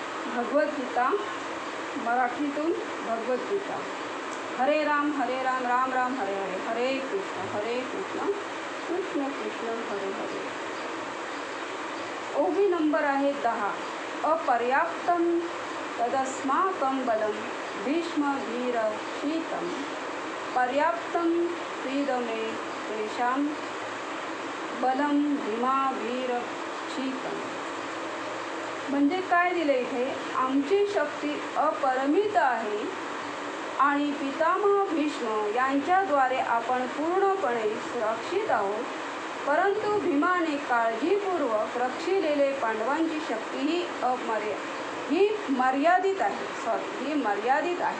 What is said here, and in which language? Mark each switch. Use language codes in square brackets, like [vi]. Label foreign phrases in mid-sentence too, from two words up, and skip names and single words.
[mr] भगवद्गीता मराठीतून भगवद्गीता. [sa] हरे राम राम राम हरे हरे, हरे कृष्ण कृष्ण कृष्ण हरे हरे. [mr] ओवी नंबर आहे 10. [sa] अपर्याप्तं तदस्माकं बलं भीष्म वीर शीतं पर्याप्तं प्रीदमे तेषां बलं भीमा वीर शीतं. [mr] म्हणजे काय दिलं इथे? आमची शक्ती अपरिमित आहे आणि पितामह भीष्म यांच्याद्वारे आपण पूर्णपणे सुरक्षित आहोत. परंतु भीमाने काळजीपूर्वक रक्षिलेले पांडवांची शक्ती ही मर्यादित आहे.